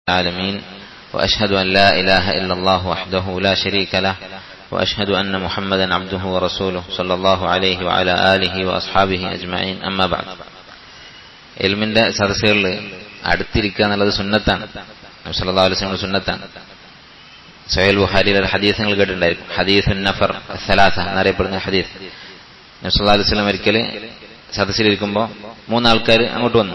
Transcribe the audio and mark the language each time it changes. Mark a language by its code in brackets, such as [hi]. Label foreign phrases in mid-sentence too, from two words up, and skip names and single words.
[ar] العالمين وأشهد أن لا إله إلا الله وحده لا شريك له وأشهد أن محمدا عبده ورسوله صلى الله عليه وعلى آله وأصحابه أجمعين أما بعد. [ml] ഇൽമിന്റെ സദസ്സുകളിൽ അടുത്തിരിക്കുക എന്നുള്ളത് സുന്നത്താണ്. നബി [ar] صلى الله عليه وسلم [ml] സുന്നത്താണ്. സഹീഹ് ബുഖാരിയിലെ ഹദീസ് നിങ്ങൾ കേട്ടിട്ടുണ്ടായിരിക്കും. [ar] حديث النفر الثلاثة [ml] എന്നറിയപ്പെടുന്ന ഹദീസ്. നബി [ar] صلى الله عليه وسلم [ml] ഒരിക്കൽ സദസ്സിലിരിക്കുമ്പോൾ 3 ആൾക്കാർ അങ്ങോട്ട് വന്നു.